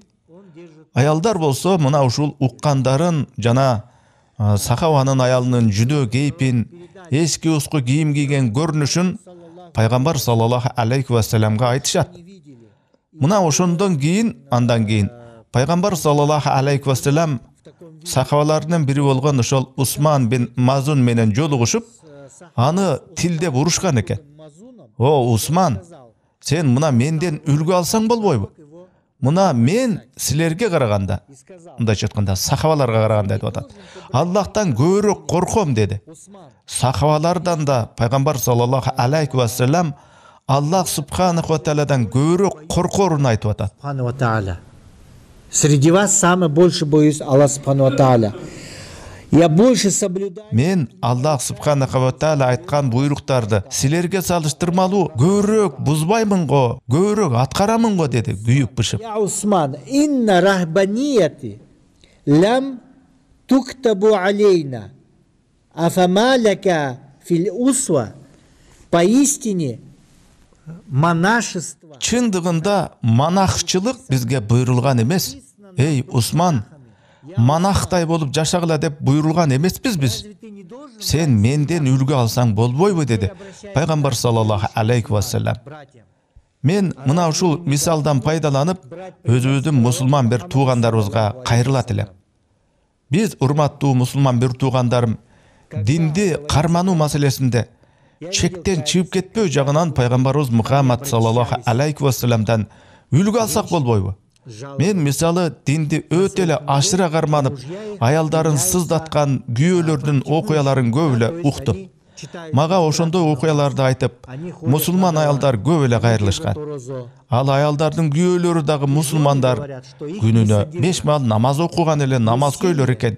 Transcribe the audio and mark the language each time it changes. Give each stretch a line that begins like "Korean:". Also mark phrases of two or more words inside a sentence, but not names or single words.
Kyrgyz: Аялдар болсо мына ушул уккандарын жана сахабанын аялынын жүдө кейпин, эски уску кийим кийген көрүнүшүн пайгамбар
Arabic: صلى الله عليه وسلم
Kyrgyz: айтышат. Мына ошондон кийин, андан кийин пайгамбар
Arabic: صلى الله عليه وسلم
Kyrgyz: сахабаларынын бири болгон ошол Усман бин Мазун менен жолугушуп, аны тилдеп урушкан экен. "О, Усман, сен мына менден үлгү алсаң болбойбу? Мына мен силерге караганда, мындайча айтканда, сахабаларга караганда деп атат. Аллахтан көбүрөөк корком" деди. Сахабалардан да пайгамбар
Arabic: صلى الله عليه وسلم الله سبحانه وتعالى
Kyrgyz: көбүрөөк коркорун айтып атат.
Russian: Среди вас самый больше боюсь
Arabic: الله سبحانه وتعالى.
Russian: Я больше соблюдаю. Мен
Arabic: الله سبحانه وتعالى
Russian: айткан буйруктарды силерге салыштырмалуу көбүрөөк бузбаймын го, көбүрөөк аткарамын го деди күйүп бышып.
Arabic: يا عثمان، إن الرهبانية لم تكتب علينا. أفما لك في الأسوة.
Russian: Поистине монашество.
Kyrgyz: Чындыгында монахчылык бизге буйрулган эмес. Эй, Усман, монахтай болуп жашагыла деп буйрулган эмеспиз биз. Сен менден үлгү алсаң болбойбу деди пайгамбар
Arabic: صلى الله عليه وسلم.
Kyrgyz: Мен мына ушул мисалдан пайдаланып, өзүбүздүн мусулман бир туугандарыбызга кайрылат элем. Биз, урматтуу мусулман бир туугандарым, динди кармануу маселесинде чектен чыгып кетпөө жагынан пайгамбарыбыз Мухаммад
Arabic: صلى الله عليه وسلم
Kyrgyz: үлгү алсак болбойбу? Мен мисалы динди өтө эле ашыра карманып, аялдарын сыздаткан күйөөлөрдүн окуяларын көп эле уктум. Мага ошондой окуяларды айтып, мусулман аялдар көп эле кайрылышкан. Ал аялдардын күйөөлөрү дагы мусулмандар күнүнө 5 маал намаз окуган эле намазкөйлөр экен.